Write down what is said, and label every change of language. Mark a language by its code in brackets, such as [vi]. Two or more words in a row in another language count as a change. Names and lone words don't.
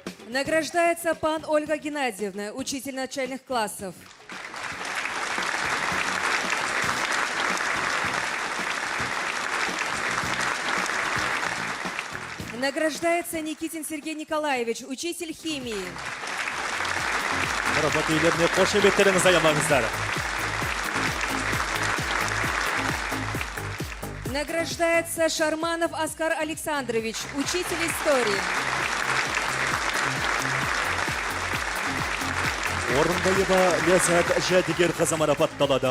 [ru] Награждается пан Ольга Геннадьевна, учитель начальных классов. Награждается Никитин Сергей Николаевич, учитель химии. [kk] Марапат иелеріне қошеметтеріңіз аямаңыздар. [ru] Награждается Шарманов Оскар Александрович, учитель истории. [kk] Орындайыба Ләззат Жәдігер қызы марапатталады.